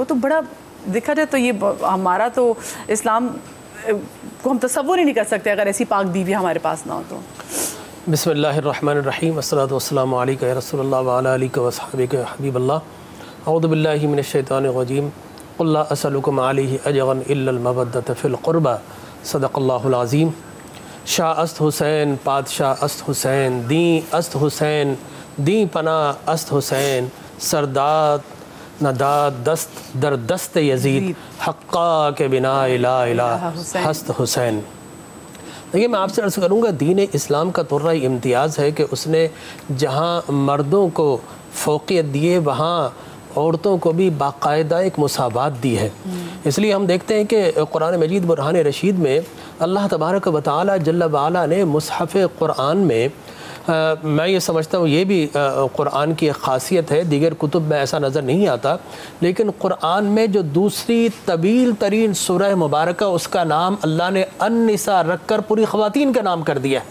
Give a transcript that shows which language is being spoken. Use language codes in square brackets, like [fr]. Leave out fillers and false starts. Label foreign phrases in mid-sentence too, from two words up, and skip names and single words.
[ur] تو بڑا دیکھا جائے تو یہ ہمارا تو اسلام کو ہم تصور ہی نہیں کر سکتے اگر ایسی پاک بیوی ہمارے پاس نہ ہو. تو [ar] بسم اللہ الرحمن الرحیم, والصلاۃ والسلام علیک یا رسول اللہ وعلی آلک واصحابک یا حبیب اللہ. اعوذ باللہ من الشیطان الرجیم. قل لا اسألکم علیہ اجرا الا المودۃ فی القربى. صدق اللہ العظیم. [fa] شاہ است حسین, پادشاہ است حسین, دین است حسین, دین پناہ است حسین, سرداد نداد دست در دست یزید, حقا کے بنا لا الہ ہست حسین. [ur] دیکھیے میں آپ سے عرض کروں گا, دین اسلام کا طرہ امتیاز ہے کہ اس نے جہاں مردوں کو فوقیت دیے وہاں عورتوں کو بھی باقاعدہ ایک مساوات دی ہے. اس لیے ہم دیکھتے ہیں کہ قرآن مجید برہان رشید میں [ar] اللہ تبارک و تعالی جل وعلا [ur] نے مصحف قرآن میں, میں یہ سمجھتا ہوں یہ بھی قرآن کی ایک خاصیت ہے, دیگر کتب میں ایسا نظر نہیں آتا, لیکن قرآن میں جو دوسری طویل ترین سورہ مبارکہ اس کا نام اللہ نے النساء رکھ کر پوری خواتین کا نام کر دیا ہے.